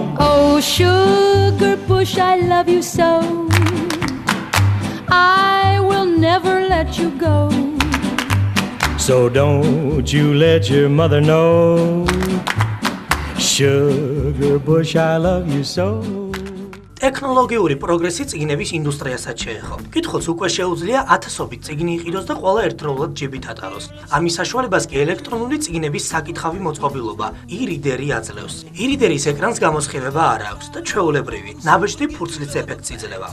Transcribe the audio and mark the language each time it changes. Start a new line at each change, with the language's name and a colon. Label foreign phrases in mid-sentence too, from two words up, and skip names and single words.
English: Oh, sugar bush, I love you so. I will never let you go. So don't you let your mother know. Sugar bush, I love you so.
Georgian: ტექნოლოგიური პროგრესი წიგნების ინდუსტრიასაც შეეხო. კითხულს უკვე შეუძლია ათასობით წიგნი იყიდოს და ყველა ერთდროულად ჯიბით ატაროს. ამის საშუალებას კი ელექტრონული წიგნების საკითხავი მოწყობილობა e-reader-ი აძლევს. e-reader-ის ეკრანს გამოსხივება არ აქვს და ჩვეულებრივი, ნაბეჭდი ფურცლის ეფექტს იძლევა.